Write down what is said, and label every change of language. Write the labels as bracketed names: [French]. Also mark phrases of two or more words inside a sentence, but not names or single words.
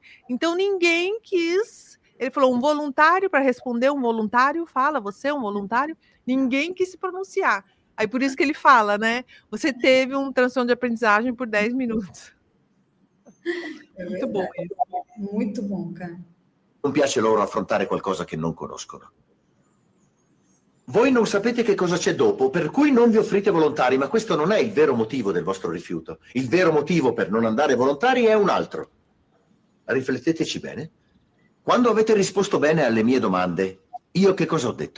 [Portuguese] Então ninguém quis, ele falou, um voluntário para responder, um voluntário fala, você é um voluntário? Ninguém quis se pronunciar. Aí por isso que ele fala, né? Você teve um transtorno de aprendizagem por 10 minutos. Muito bom isso. Muito bom, cara. [Italian] Non piace loro affrontare qualcosa che non conoscono. Voi non sapete che cosa c'è dopo, per cui non vi offrite volontari, ma questo non è il vero motivo del vostro rifiuto. Il vero motivo per non andare volontari è un altro. Rifletteteci bene. Quando avete risposto bene alle mie domande, io che cosa ho detto?